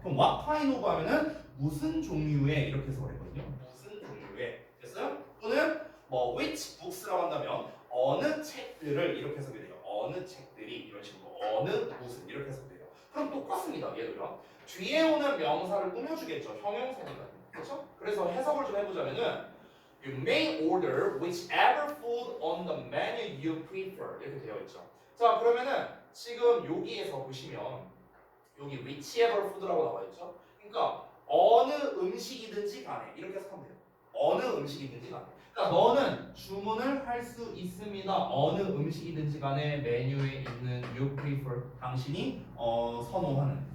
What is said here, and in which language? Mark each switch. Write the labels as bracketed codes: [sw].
[ko] 그럼 what kind of 하면은 무슨 종류의 이렇게 해석을 했거든요. 무슨 종류의. 됐어요? 또는 뭐 which books라고 한다면 어느 책들을 이렇게 해석이 돼요. 어느 책들이 이런 식으로 어느 무슨 이렇게 해석돼요. 그럼 똑같습니다. 얘들아. 뒤에 오는 명사를 꾸며주겠죠. 형용사니까. 그렇죠? 그래서 해석을 좀 해보자면은 [en] You may order whichever food on the menu you prefer [ko] 이렇게 되어 있죠. 자, 그러면은 지금 여기에서 보시면 여기 whichever food라고 나와 있죠. 그러니까 어느 음식이든지 간에 이렇게 해석하면 돼요. 어느 음식이든지 간에. 그러니까 너는 주문을 할 수 있습니다. 어느 음식이든지 간에 메뉴에 있는 [en] you prefer [ko] 당신이 선호하는